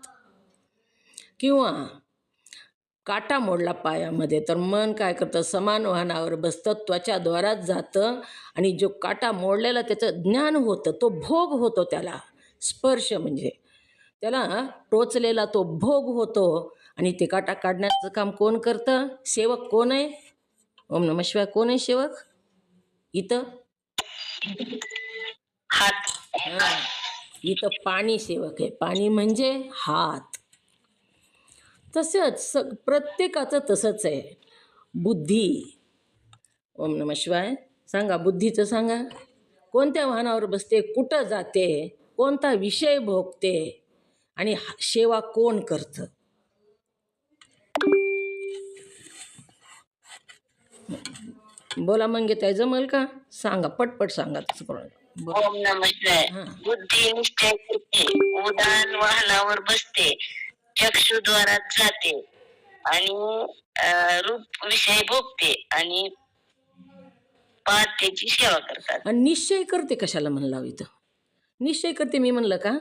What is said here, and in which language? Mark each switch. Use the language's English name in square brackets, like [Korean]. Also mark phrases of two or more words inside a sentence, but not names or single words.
[Marathi] किंवा काटा मोडला पायामध्ये तर मन काय करतं? समान वाहनावर बसतं, त्वचाद्वारात जातं आणि जो काटा मोडलेला त्याचं ज्ञान होतं, तो भोग होतो त्याला. स्पर्श म्हणजे त्याला टोचलेला तो भोग होतो आणि ते काटा काढण्याचं काम कोण करतं? सेवक कोण आहे? [Sanskrit] ओम नमः शिवाय. [Marathi] कोण आहे सेवक इथं? हात. हां, इथं पाणी सेवक आहे. पाणी म्हणजे हात. तसंच प्रत्येकाचं तसंच आहे. बुद्धी. [Sanskrit] ओम नमः शिवाय. [Marathi] सांगा, बुद्धीचं सांगा. कोणत्या वाहनावर बसते? कुठं जाते? कोणता विषय भोगते? आणि सेवा कोण करतं? बोला मंगेताई, जमल का? सांगा, पटपट सांगा. तसं करून बोला. [Sanskrit] ओम नमः शिवाय. [Marathi] बुद्धी निश्चय करते, उदान वाहनावर बसते, चक्षुद्वारात जाते आणि रूप विषय भोगते आणि त्याची सेवा करतात. आणि निश्चय करते कशाला म्हणला इथं? निश्चय करते मी म्हणलं का?